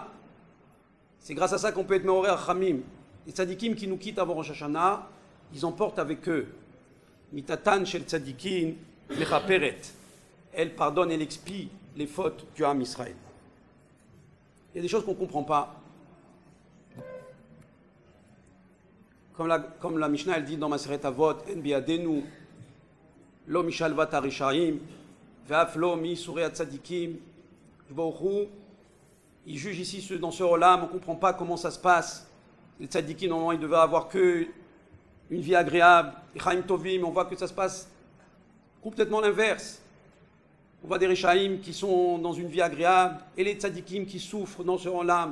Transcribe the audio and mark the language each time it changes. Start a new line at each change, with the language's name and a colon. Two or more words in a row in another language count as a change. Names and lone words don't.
French: C'est grâce à ça qu'on peut être Meoré Achamim. Les tzadikim qui nous quittent avant Rosh Hashanah, ils emportent avec eux
Hebrew: מיתתן של צדיקים מכפרת.
French: Elle pardonne, elle expie les fautes du
Hebrew: עם ישראל.
French: Il y a des choses qu'on ne comprend pas. Comme la Mishnah elle dit dans Maseret Avot,
Hebrew: אין בידינו לא משלוות הרשעים ואף לא מיסורי הצדיקים.
French: Il juge ici dans ce olam, on ne comprend pas comment ça se passe. Les tzadikim, normalement, ils devaient avoir que une vie agréable. Les
Hebrew: חיים טובים,
French: on voit que ça se passe complètement l'inverse. On voit des rishaim qui sont dans une vie agréable et les tzadikim qui souffrent dans ce olam.